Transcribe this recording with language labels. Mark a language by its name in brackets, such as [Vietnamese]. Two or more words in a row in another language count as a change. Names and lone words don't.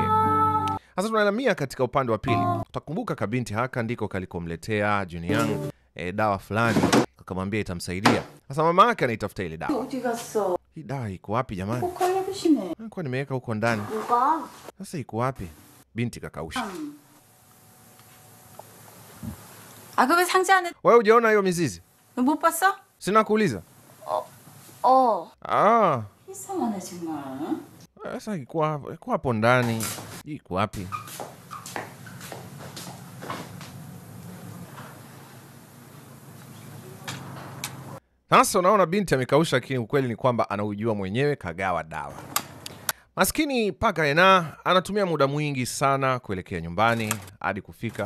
[Swahili] Sasa tunahamia katika upande wa pili. Utakumbuka kabinti haka ndiko kalikomletea Junyang dawa fulani, akamwambia itamsaidia. Sasa mama yake anaitafuta ile dawa. Hii dawa iko wapi jamani? Kwa nimeweka huko ndani. Sasa iko wapi? Binti kakausha. Wewe hujaona hiyo mizizi? [Korean] 못 봤어? [Swahili] Sina kuuliza. [Korean] 이상하네 정말. [Swahili] Sasa iko hapo ndani. Iko wapi? Sasa unaona binti amekausha, lakini ukweli ni kwamba anaujua mwenyewe, kagawa dawa. Maskini paka Haena anatumia muda mwingi sana kuelekea nyumbani hadi kufika.